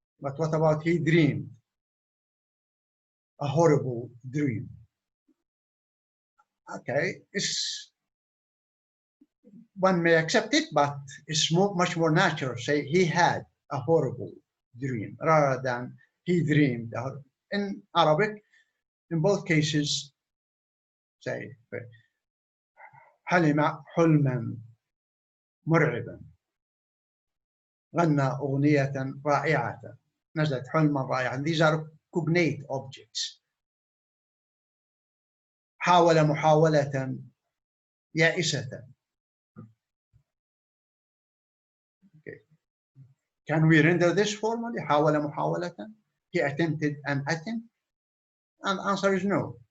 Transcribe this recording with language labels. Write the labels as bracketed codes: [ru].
[en] But what about he dreamed a horrible dream? Okay, one may accept it, but it's much more natural. Say he had a horrible dream rather than he dreamed. In Arabic, in both cases, say [ar] حلم حلما مرعبا غنى أغنية رائعة نزلت حلما رائعا. [en] These are cognate objects. [ar] حاول محاولة يائسة. [en] Okay. Can we render this formally? [ar] حاول محاولة. [en] He attempted an attempt. And the answer is no.